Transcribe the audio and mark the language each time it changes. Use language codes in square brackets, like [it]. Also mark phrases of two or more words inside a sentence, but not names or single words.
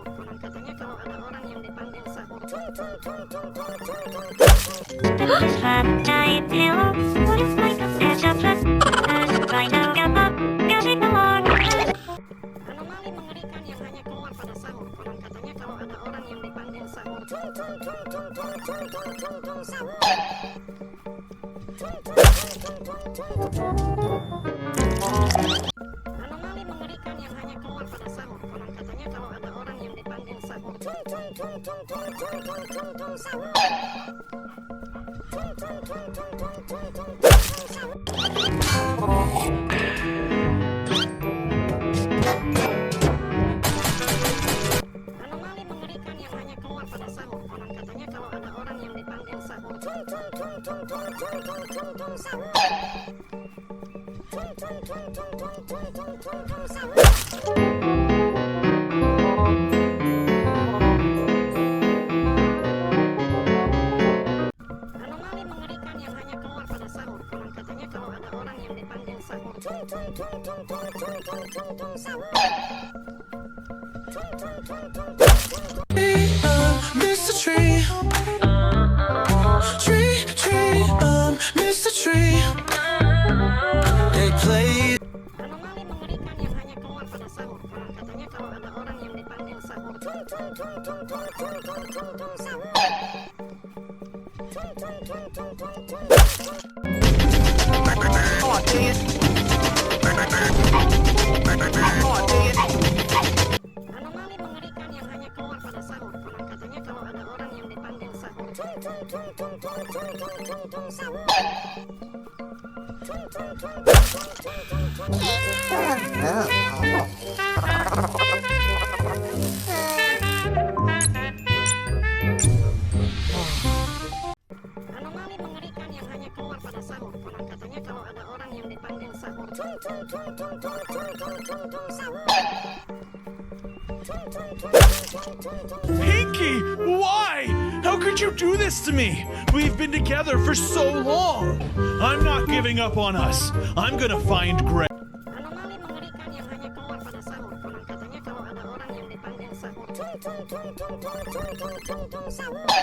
[id] Konon katanya kalau ada orang yang dipanggil sahur, tung tung tung tung tung tung tung tung. Anomali mengerikan yang hanya keluar pada sahur. Konon katanya kalau ada orang yang dipanggil sahur, tung tung tung tung tung tung tung tung tung sahur. Tung tung tung tung tung tung. Anomali mengerikan yang hanya keluar pada sahur. Konon katanya kalau ada orang yang dipanggil sahur, tung tung tung tung tung tung tung tung tung sahur. Tung tung tung tung tung tung tung tung sahur. Anomali mengerikan yang hanya keluar pada sahur. Konon katanya kalau ada orang yang dipanggil sahur, tung tung tung tung tung tung tung tung tung sahur. Tung tung tung tung tung tung tung tung tung sahur. Anomali mengerikan yang hanya keluar pada sahur. Konon katanya kalau ada orang yang dipanggil sahur, tung tung tung tung tung tung tung tung tung sahur. Tung tung tung tung tung tung tung. [en] Mr. Tree, Mr. Tree. They play. [id] Anomali mengerikan yang hanya keluar pada sahur. Konon katanya kalau ada orang yang dipanggil sahur, tung tung tung tung tung tung tung tung tung sahur. Tung tung tung tung tung tung tung. Anomali mengerikan yang hanya keluar pada sahur. Konon katanya kalau ada orang yang dipanggil sahur, tung tung tung tung tung tung tung tung tung sahur. Tung tung tung tung tung tung tung tung. Anomali mengerikan yang hanya keluar pada sahur. Konon katanya kalau ada orang yang dipanggil sahur, tung tung tung tung tung tung tung tung tung sahur. Tung tung tung tung tung tung. [en] Pinky, why? How could you do this to me? We've been together for so long. I'm not giving up on us. I'm gonna find Greg. [id] Anomali mengerikan yang hanya keluar pada sahur. Konon katanya kalau ada orang yang dipanggil sahur, tung tung tung tung tung tung tung tung tung sahur.